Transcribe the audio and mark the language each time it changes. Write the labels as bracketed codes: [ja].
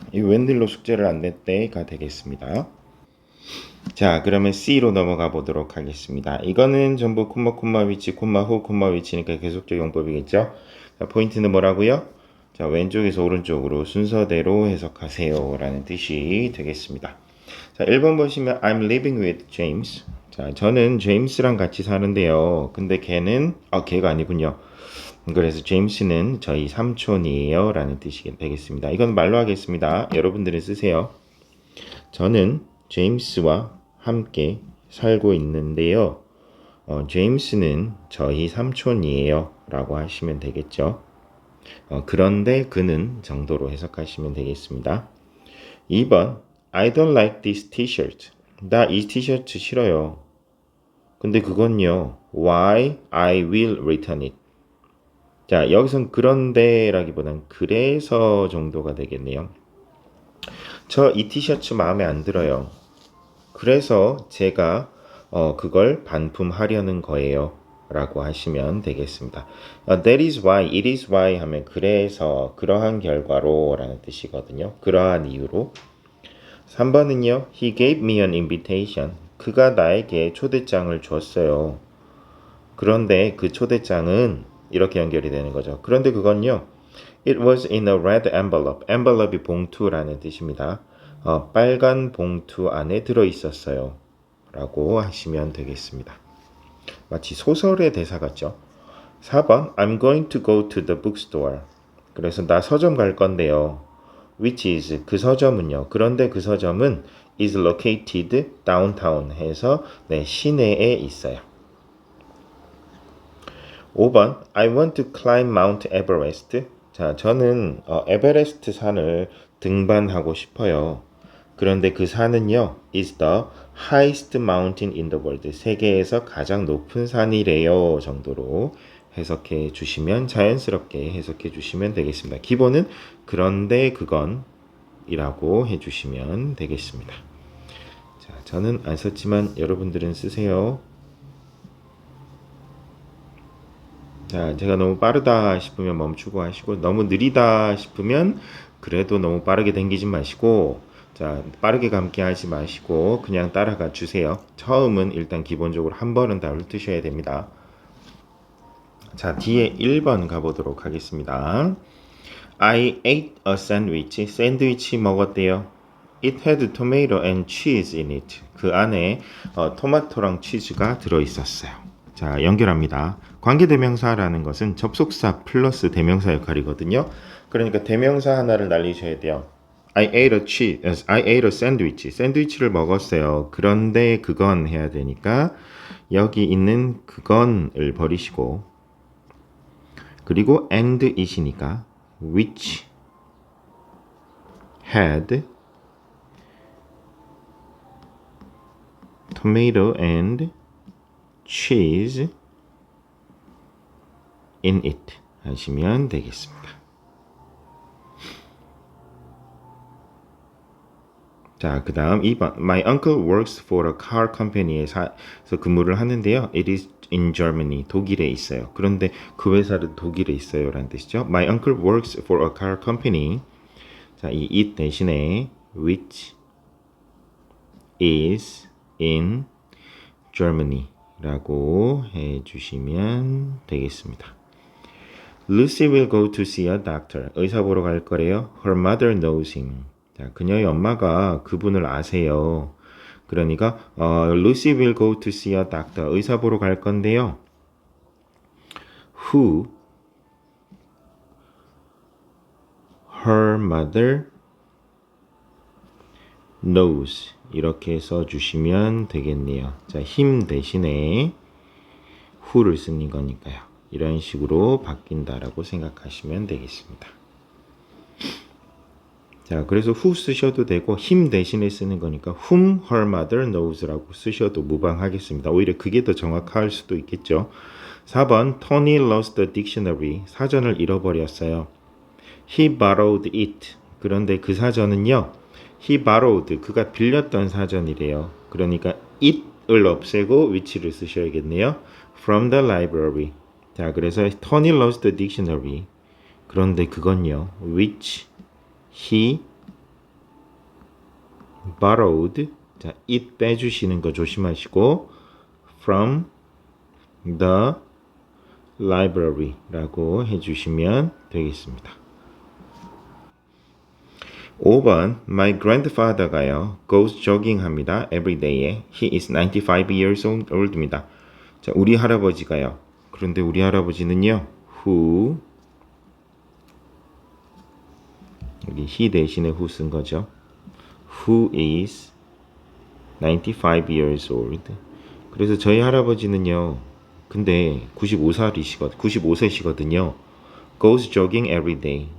[ko] 이 웬일로 숙제를 안 냈대가 되겠습니다. 자, 그러면 C로 넘어가 보도록 하겠습니다. 이거는 전부 콤마 위치, 콤마 후, 콤마 위치니까 계속적 용법이겠죠. 자, 포인트는 뭐라고요? 자, 왼쪽에서 오른쪽으로 순서대로 해석하세요 라는 뜻이 되겠습니다. [en] 자, 1번 보시면 I'm living with James. [ko] 자, 저는 제임스랑 같이 사는데요. 근데 걔는 걔가 아니군요. 그래서 제임스는 저희 삼촌이에요 라는 뜻이 되겠습니다. 이건 말로 하겠습니다. 여러분들은 쓰세요. 저는 제임스와 함께 살고 있는데요. 제임스는 저희 삼촌이에요 라고 하시면 되겠죠. 그런데 그는 정도로 해석하시면 되겠습니다. [en] 2번 I don't like this t-shirt. [ko] 나 이 티셔츠 싫어요. 근데 그건요. [en] Why I will return it. [ko] 자, 여기선 그런데 라기보단 그래서 정도가 되겠네요. 저 이 티셔츠 마음에 안 들어요. 그래서 제가 그걸 반품하려는 거예요 라고 하시면 되겠습니다. [en] That is why, it is why [ko] 하면 그래서 그러한 결과로 라는 뜻이거든요. 그러한 이유로. 3번은요. [en] He gave me an invitation. [ko] 그가 나에게 초대장을 줬어요. 그런데 그 초대장은 이렇게 연결이 되는 거죠. 그런데 그건요. [en] It was in a red envelope. [ko] envelope이 봉투라는 뜻입니다. 빨간 봉투 안에 들어있었어요. 라고 하시면 되겠습니다. 마치 소설의 대사 같죠. [en] 4번 I'm going to go to the bookstore. [ko] 그래서 나 서점 갈 건데요. [en] Which is [ko] 그 서점은요. 그런데 그 서점은 [en] is located downtown [ko] 해서 네, 시내에 있어요. [en] 5번 I want to climb Mount Everest. [ko] 자, 저는 에베레스트 산을 등반하고 싶어요. 그런데 그 산은요. [en] is the highest mountain in the world. [ko] 세계에서 가장 높은 산이래요 정도로 해석해 주시면 자연스럽게 해석해 주시면 되겠습니다. 기본은 그런데 그건 이라고 해 주시면 되겠습니다. 자, 저는 안 썼지만 여러분들은 쓰세요. 자, 제가 너무 빠르다 싶으면 멈추고 하시고 너무 느리다 싶으면 그래도 너무 빠르게 당기지 마시고 자, 빠르게 감기 하지 마시고 그냥 따라가 주세요. 처음은 일단 기본적으로 한 번은 다 훑으셔야 됩니다. 자, 뒤에 1번 가보도록 하겠습니다. [en] I ate a sandwich. [ko] 샌드위치 먹었대요. [en] It had tomato and cheese in it. [ko] 그 안에 토마토랑 치즈가 들어있었어요. 자, 연결합니다. 관계대명사라는 것은 접속사 플러스 대명사 역할이거든요. 그러니까 대명사 하나를 날리셔야 돼요. [en] I ate a sandwich. [ko] 샌드위치를 먹었어요. 그런데 그건 해야 되니까 여기 있는 그건을 버리시고 그리고 and it이니까 [en] which had tomato and cheese in it [ko] 하시면 되겠습니다. 자, 그 다음 2번. [en] My uncle works for a car company에서 [ko] 근무를 하는데요. [en] It is in Germany. [ko] 독일에 있어요. 그런데 그 회사는 독일에 있어요. 라는 뜻이죠. [en] My uncle works for a car company. [ko] 자, 이 it 대신에 [en] which is in Germany [ko] 라고 해주시면 되겠습니다. [en] Lucy will go to see a doctor. [ko] 의사 보러 갈 거래요. [en] Her mother knows him. [ko] 자, 그녀의 엄마가 그분을 아세요. [en] 그러니까 Lucy will go to see a doctor. [ko] 의사 보러 갈 건데요. [en] Who her mother knows. [ko] 이렇게 써주시면 되겠네요. 자, him 대신에 who를 쓰는 거니까요. 이런 식으로 바뀐다라고 생각하시면 되겠습니다. 자, 그래서 who 쓰셔도 되고 him 대신에 쓰는 거니까 [en] whom her mother knows [ko] 라고 쓰셔도 무방하겠습니다. 오히려 그게 더 정확할 수도 있겠죠. [en] 4번 Tony lost the dictionary. [ko] 사전을 잃어버렸어요. [en] He borrowed it. [ko] 그런데 그 사전은요. [en] He borrowed. [ko] 그가 빌렸던 사전이래요. 그러니까 it을 없애고 which를 쓰셔야겠네요. [en] From the library. 자, 그래서 Tony lost the dictionary. [ko] 그런데 그건요. [en] which he borrowed. [ko] 자, it 빼주시는 거 조심하시고 [en] from the library [ko] 라고 해주시면 되겠습니다. [en] 5번 My grandfather가요 goes jogging 합니다. every day에 he is 95 years old입니다. [ko] 자, 우리 할아버지가요. 그런데 우리 할아버지는요 who 여기 he 대신에 who 쓴 거죠. [en] who is 95 years old. [ko] 그래서 저희 할아버지는요. 근데 95세시거든요. [en] goes jogging every day.